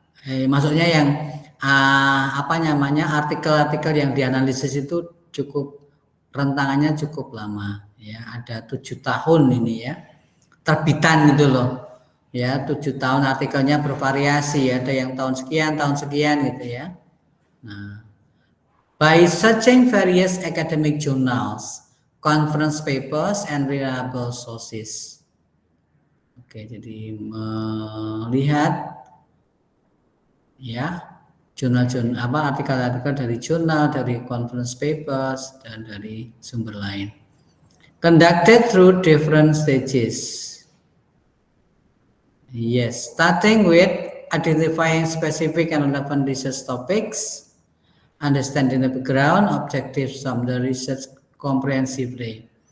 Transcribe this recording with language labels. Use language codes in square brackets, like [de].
[id] Maksudnya yang artikel-artikel yang dianalisis itu cukup rentangannya cukup lama. Ya, ada 7 tahun ini ya, terbitan gitu loh. Ya, 7 tahun artikelnya bervariasi, ada yang tahun sekian gitu ya. [en] Nah, by searching various academic journals, conference papers, and reliable sources. [id] Oke, jadi melihat ya artikel-artikel dari jurnal, dari conference papers, dan dari sumber lain. [en] Conducted through different stages. Yes, starting with identifying specific and relevant research topics, understanding the background, objectives of the research comprehensively.